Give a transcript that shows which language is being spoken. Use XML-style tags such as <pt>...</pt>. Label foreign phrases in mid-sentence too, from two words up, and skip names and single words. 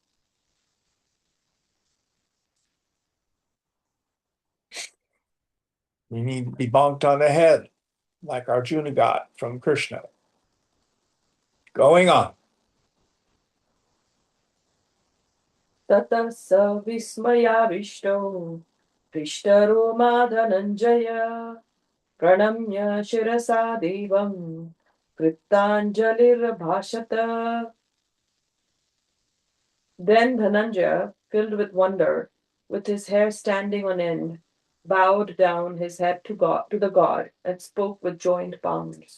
<en>We need to be bonked on the head like Arjuna got from Krishna. Going on.</en> <sa>Tata sa vismayavishto Prishtaro Madhananjaya Pranamya Shirasa Devam Kritanjalir Bhashata.</sa> <en>Then Dhananjaya, filled with wonder, with his hair standing on end, bowed down his head to the god and spoke with joined palms.</en>